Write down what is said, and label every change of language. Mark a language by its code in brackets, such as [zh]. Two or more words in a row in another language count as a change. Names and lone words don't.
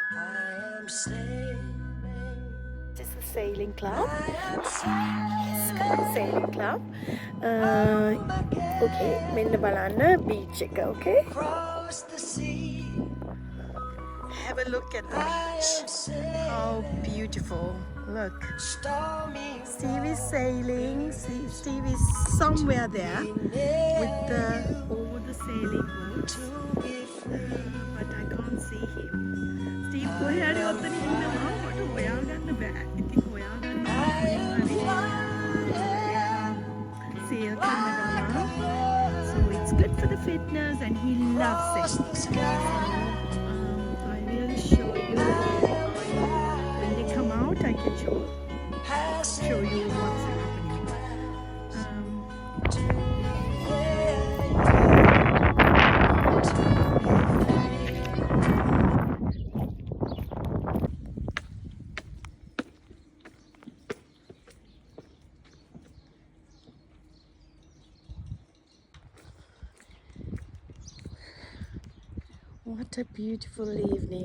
[en] This is the sailing club. Sailing club. [si] Okay, මෙන්න බලන්න beach එක, [en] okay? Have a look at the beach. How beautiful. Look. Steve is sailing. Steve is somewhere there with over the sailing boat. But I can't see him. Steve [si] කොහේ හරි ඔතන ඉන්නවා. මට හොයාගන්න බෑ. ඉතින් හොයාගන්න sail කරනවා. [en] So it's good for the fitness and he loves it. So, I will show you when they come out. I can show you what's happening. What a beautiful evening.